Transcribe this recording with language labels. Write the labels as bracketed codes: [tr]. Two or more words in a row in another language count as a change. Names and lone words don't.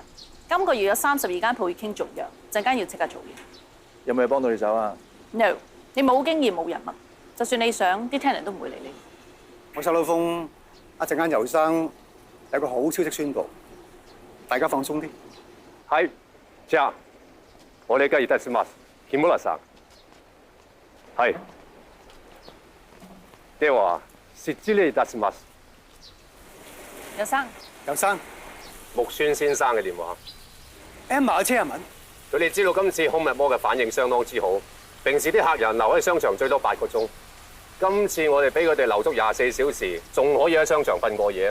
[yue] 今個月有32間鋪要傾續約，陣間要即刻做嘢。有冇嘢幫到你手啊？No， 你冇經驗冇人脈，就算你想，啲 tenant 都唔會理你。我收到風，一陣間游生有個好消息宣佈，大家放鬆啲。 [ja] はい、じゃあお願いいたします。木村さん。はい。では失礼いたします。 [yue] 游生。游生。木村先生嘅電話。 Emma 嘅車文。佢哋知道今次 Home at Mall 嘅反應相當之好，平時啲客人留喺商場最多8個鐘，今次我哋俾佢哋留足24小時，仲可以喺商場瞓過夜。